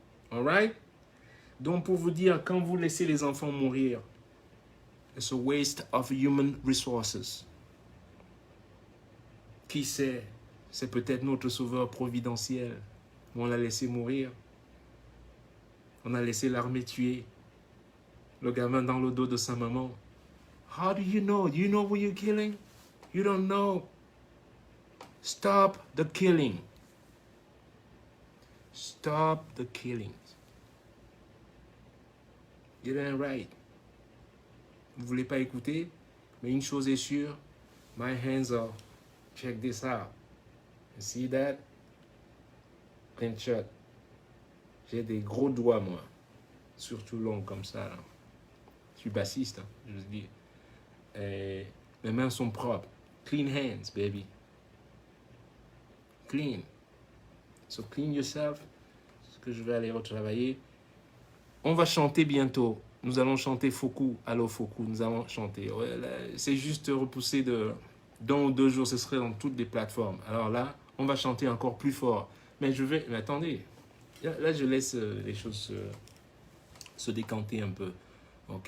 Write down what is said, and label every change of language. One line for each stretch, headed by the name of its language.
English: Alright?
French: Donc pour vous dire, quand vous laissez les enfants mourir,
English: it's a waste of human resources.
French: Qui sait? C'est peut-être notre sauveur providentiel. On l'a laissé mourir. On a laissé l'armée tuer le gamin dans le dos de sa maman.
English: How do you know? Do you know who you're killing? You don't know. Stop the killing. Stop the killings. It ain't right.
French: Vous ne voulez pas écouter? Mais une chose est sûre.
English: My hands are. Check this out. You see that? Clean shot.
French: J'ai des gros doigts, moi. Surtout longs comme ça. Là. Je suis bassiste, hein, je vous dis. Et mes mains sont propres.
English: Clean hands, baby. Clean. So clean yourself.
French: que je vais aller retravailler. On va chanter bientôt. Nous allons chanter Foku. Allô Foku, nous allons chanter. Ouais, c'est juste repoussé d'un ou 2 jours, ce serait dans toutes les plateformes. Alors là, on va chanter encore plus fort. Mais attendez. Là, je laisse les choses se décanter un peu. Ok?